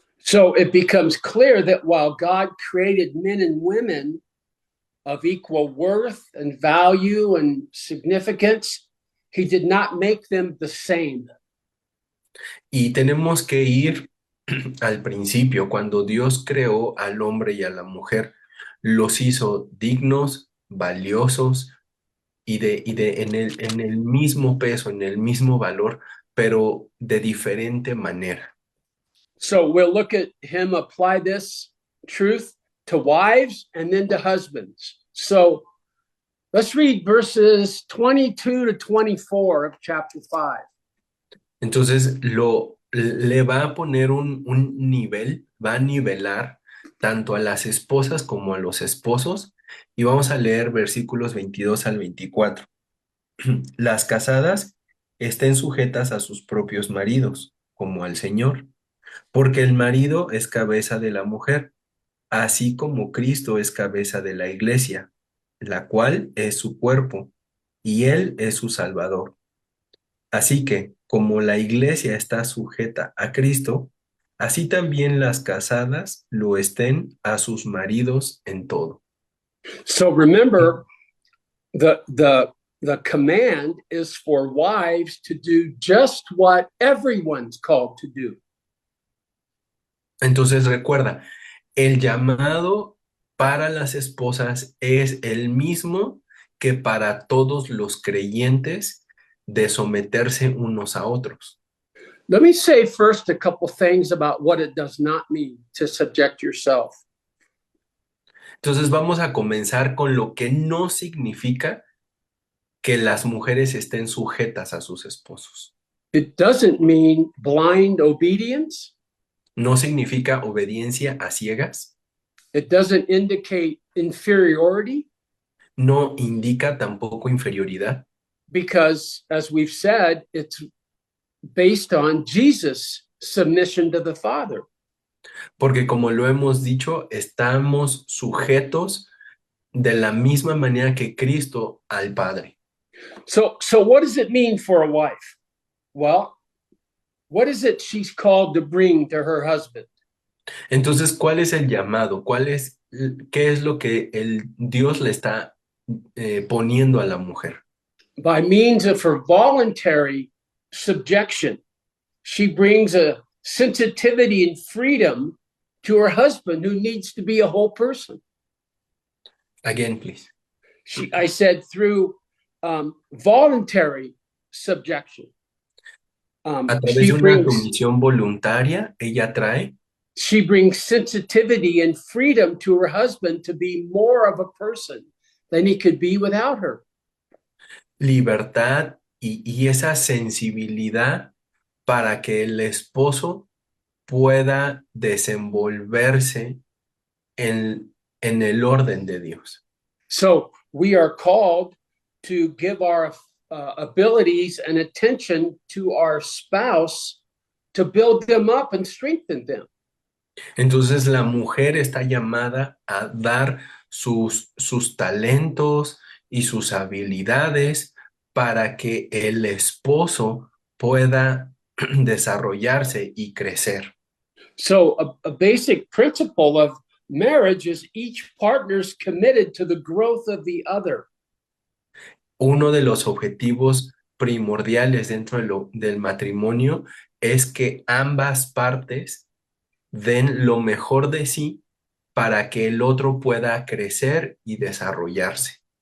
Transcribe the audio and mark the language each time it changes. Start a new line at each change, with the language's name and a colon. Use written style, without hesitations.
English: So it becomes clear that while God created men and women of equal worth and value and significance, he did not make them the same.
Spanish: Y tenemos que ir al principio, cuando Dios creó al hombre y a la mujer, los hizo dignos, valiosos en el mismo peso, en el mismo valor, pero de diferente manera.
English: So we'll look at him apply this truth to wives and then to husbands. So let's read verses 22 to 24 of chapter 5.
Spanish: Entonces le va a poner un nivel, va a nivelar tanto a las esposas como a los esposos y vamos a leer versículos 22 al 24. Las casadas estén sujetas a sus propios maridos, como al Señor, porque el marido es cabeza de la mujer, así como Cristo es cabeza de la iglesia, la cual es su cuerpo, y él es su Salvador. Así que, como la iglesia está sujeta a Cristo, así también las casadas lo estén a sus maridos en todo.
English: So remember, the command is for wives to do just what everyone's called to do.
Spanish: Entonces recuerda, el llamado para las esposas es el mismo que para todos los creyentes de someterse unos a otros.
English: Let me say first a couple things about what it does not mean to subject yourself.
Spanish: Entonces vamos a comenzar con lo que no significa que las mujeres estén sujetas a sus esposos.
English: It doesn't mean blind obedience.
Spanish: No significa obediencia a ciegas.
English: It doesn't indicate inferiority.
Spanish: No indica tampoco inferioridad.
English: Because, as we've said, it's based on Jesus' submission to the Father.
Spanish: Porque como lo hemos dicho, estamos sujetos de la misma manera que Cristo al Padre.
English: So what does it mean for a wife? Well, what is it she's called to bring to her husband?
Spanish: Entonces, ¿cuál es el llamado? ¿Qué es lo que Dios le está poniendo a la mujer?
English: By means of her voluntary subjection, she brings a sensitivity and freedom to her husband, who needs to be a whole person. Again, please. I said through voluntary subjection.
Spanish: A través de una sumisión voluntaria, ella trae.
English: She brings sensitivity and freedom to her husband to be more of a person than he could be without her.
Spanish: Libertad y esa sensibilidad para que el esposo pueda desenvolverse en el orden de Dios.
English: So we are called to give our abilities and attention to our spouse to build them up and strengthen them.
Spanish: Entonces la mujer está llamada a dar sus talentos y sus habilidades para que el esposo pueda desarrollarse y crecer.
English: So a basic principle of marriage is each partner's committed to the growth of the other.
Spanish: Uno de los objetivos primordiales dentro del matrimonio es que ambas partes den lo mejor de sí para que el otro pueda crecer y desarrollarse.